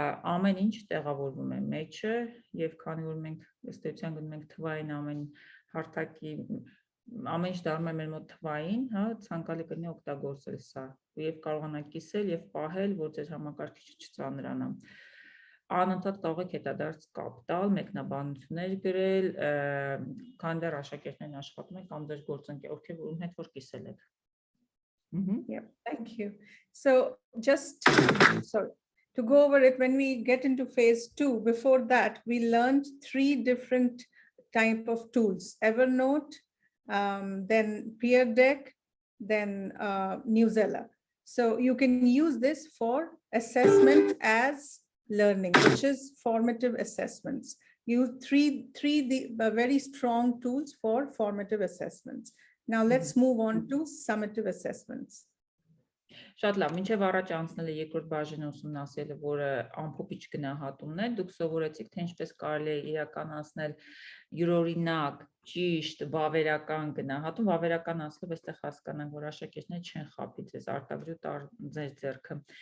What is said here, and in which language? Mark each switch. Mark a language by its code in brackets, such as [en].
[hy] ամեն ինչ տեղավորվում է մեջը եւ քանի որ մենք ըստ էության գնում ենք թվային ամեն հարթակի ամեն ինչ դառնում է մեր մոտ թվային, հա, ցանկալի կլինի օգտագործել սա եւ կարողանաք կիսել եւ պահել, որ ձեր համակարգիչը չծանրանա։ Անընդհատ կարող եք հետադարձ կապ տալ, մեկնաբանություններ գրել, քանի դեռ աշակերտներն աշխատում են կամ ձեր գործընկերով ում հետ որ կիսել եք։ [en] Yeah, thank you. So just to go over it, when we get into phase 2, before that, we learned 3 different type of tools: Evernote, then Peer Deck, then Newsella. So you can use this for assessment as learning, which is formative assessments. Use three very strong tools for formative assessments. Now let's move on to summative assessments. [hy] Շատ լավ, մինչև առաջ անցնելը երկրորդ բաժինը ուսումնասիրելը, որը ամփոփիչ գնահատումն է, դուք սովորեցիք, թե ինչպես կարելի է իրականացնել յուրօրինակ, ճիշտ, վավերական գնահատում, վավերական ասելով այստեղ հասկանանք, որ աշակերտները չեն խաբի ձեզ, արտադրյու ձեր ձեռքը,